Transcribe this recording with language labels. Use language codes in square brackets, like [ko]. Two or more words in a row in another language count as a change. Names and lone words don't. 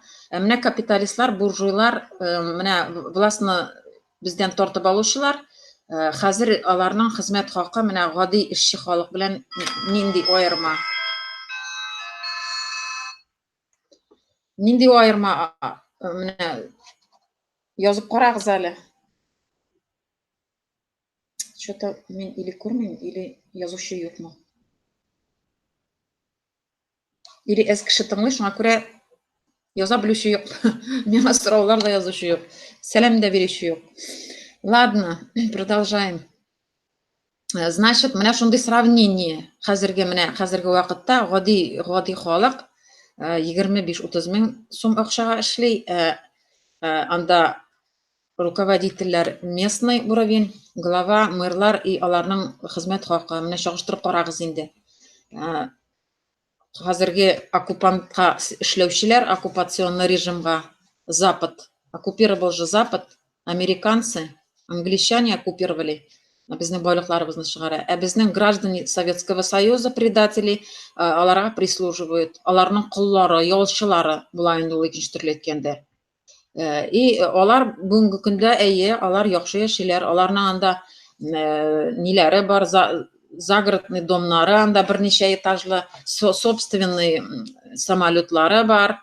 [tt] Менә капиталистлар, буржуйлар, менә властны бездән тартып алучылар, хәзер аларның хезмәт хакы менә гади эшче халык белән нинди аерма. Нинди аерма менә язып карагыз әле. Что-то мен или күрмим, или язучы юкмы? Или әз кеше тыңлый, шуңа күрә яза белүче юк. Миңа сораулар да язучы юк. Сәлам да бирүче юк. [ru] Ладно, продолжаем. Значит, [tt] менә шундый сравнение. Хәзерге вакытта гади халык 25-30 мең сум акчага эшли. Анда руководительләр [ru] местный уровень, [tt] глава, мэрлар и аларның хезмәт хакы. Менә чагыштырып карагыз инде. Хәзерге оккупантка эшләүчеләр, оккупационный режимга Запад, [ru] оккупировал же Запад, американцы, англичане оккупировали [tt] безнең байлыкларыбызны чыгара. [ru] Безнең граждане Советского Союза, предатели, [tt] аларга прислуживают, аларның куллары, ялчылары була инде ул икенче төрле әйткәндә. И алар бүгенге көндә алар яхшы яшиләр, аларның анда ниләре бар, загородный домнары, анда берничә этажлы собственный самолетлары бар.